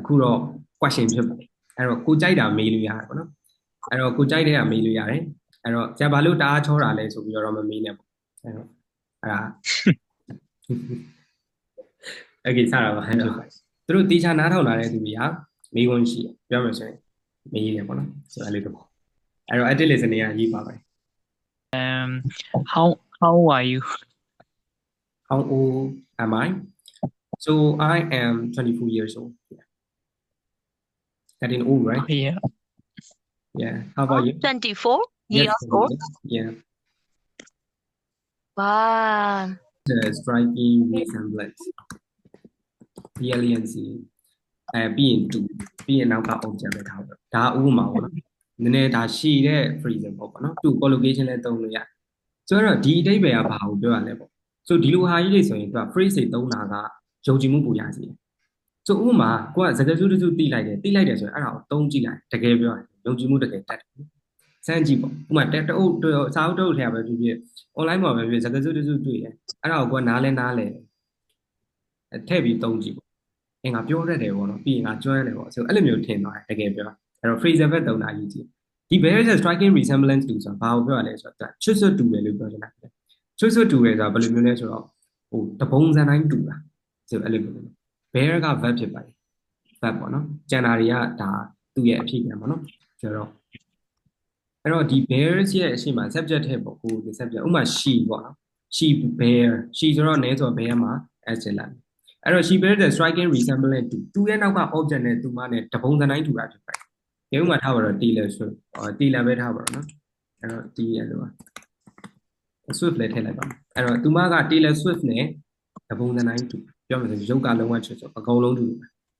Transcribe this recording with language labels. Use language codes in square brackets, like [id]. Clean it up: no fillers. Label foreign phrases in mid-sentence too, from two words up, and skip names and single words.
[my] အခုတော့ question ဖြစ်ပါတယ်အဲ့တော့ကိုကြိုက်တာမေးလို့ရတယ်ပေါ့နော်အဲ့တော့ကိုကြိုက်တဲ့ကမေးလို့ရတယ်အဲ့တော့ဆရာဘာလို့တအားချောတာလဲဆိုပြီးတော့မမေးနဲ့ပေါ့အဲ့တော့အဲ့ဒါโอเคစတာပါအဲ့တော့သူတို့တေချာနားထောင်လာတဲ့သူတွေကမေးခွန်းရှိတယ်ပြောမယ်ဆိုရင်မေးတယ်ပေါ့နော်ဆိုအဲ့လိုတော့အဲ့တော့ [en] active listening [my] ကရေးပါပါတယ် [en] How are you? How old am I? So I am 24 years old. Yeah. Getting old, right? Yeah. Yeah. How about you? 24 Yes, years old. Yeah. Wow. The striking resemblance. Resiliency. [my] ပြီးရင်တူပြီးရင်နောက်က object ပဲထားတော့ဒါဥပမာပေါ့နော်နည်းနည်းဒါရှည်တဲ့ phrase ပေါ့နော်သူ collocation လည်းသုံးလို့ရဆိုတော့ဒီအဓိပ္ပာယ်ကဘာကိုပြောရလဲပေါ့ဆိုဒီလိုဟာကြီးတွေဆိုရင်သူက phrase တွေသုံးတာကယုံကြည်မှုပူရစီတယ်ဆိုဥပမာကိုကစကားစုတစုတိလိုက်တယ်ဆို ရင်အဲ့ဒါကိုသုံးကြည့်လိုက်တကယ်ပြောရင်ယုံကြည်မှုတကယ်တက်တယ်စမ်းကြည့်ပေါ့ဥပမာတအုပ်စာအုပ်တုပ်ထဲပဲဖြစ်ဖြစ် online မှာပဲဖြစ်စကားစုတစုတွေ့တယ်အဲ့ဒါကိုကိုကနားလဲထည့်ပြီးသုံးကြည့်ပေါ့ငါပြောရတယ်ပေါ့ နော်ပြီးရင်ငါကျွမ်းတယ်ပေါ့ဆိုအဲ့လိုမျိုးထင်သွားတယ်တကယ်ပြောအဲ့တော့ [en] phrasal verb [my] သုံးတာအရေးကြီးဒီ [en] there is a striking resemblance to [my] ဆိုတာဘာကိုပြောရလဲဆိုတော့ချွတ်ဆွတ်တူတယ် လို့ပြောချင်တာချွတ်ဆွတ်တူတယ်ဆိုတာဘယ်လိုမျိုးလဲဆိုတော့ဟိုတပုံစံတိုင်းတူတာဆိုအဲ့လိုမျိုး bear က verb ဖြစ်ပါတယ် verb ပေါ့နော်ကျန်တာတွေကဒါသူ့ရဲ့အဖြစ်ပြန်ပေါ့နော်ဆိုတော့အဲ့တော့ဒီ bears ရဲ့အရှိမ subject ထဲပေါ့ဟိုဒီ subject ဥပမာ she ပေါ့နော် [en] she bear she [my] ဆိုတော့ name ဆိုတော့ bear မှာ s လာအဲ့တော့ [en] she bears the striking resemblance to [my] သူ့ရဲ့နောက်က object နဲ့သူမနဲ့တပုံစံတိုင်းတူတာဖြစ်ပါတယ်ဒီဥပမာထားပါတော့ Taylor Swift Taylor ပဲထားပါတော့နော်အဲ့တော့ T ရဲ့လို့ပါ Swift လည်းထည့်လိုက်ပါအဲ့တော့သူမက Taylor Swift နဲ့တပုံစံတိုင်းတူပြောမယ်ဆိုရုပ်ကလုံးဝချွတ်ဆိုအကုန်လုံးတူ